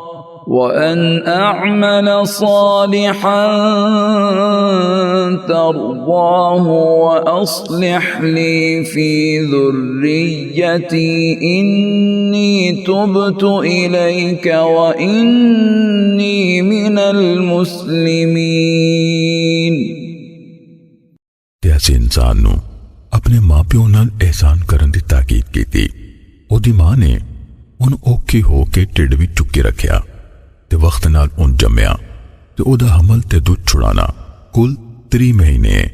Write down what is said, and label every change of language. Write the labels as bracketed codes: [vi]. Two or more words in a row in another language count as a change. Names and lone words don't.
[ar] وأصلح لي في ذريتي إني تبت إليك وإني من المسلمين। [pa] ਐਸੇ ਇਨਸਾਨ ਨੂੰ ਅਪਣੇ ਮਾਂ ਪਿਓ ਨਾਲ ਅਹਿਸਾਨ ਕਰਨ ਦੀ ਤਾਕੀਦ ਕੀਤੀ। ਓਦੀ ਮਾਂ ਨੇ ਉਨ ਔਖੇ ਹੋ ਕੇ ਢਿੱਡ ਵਿਚ ਚੁੱਕੇ ਰੱਖਿਆ ਤੇ ਵਕਤ ਨਾਲ ਉਨ ਜੰਮਿਆ ਤੇ ਓਦਾ ਹਮਲ ਤੇ ਦੁੱਧ ਛੁਡਾਣਾ ਕੁੱਲ 3 ਮਹੀਨੇ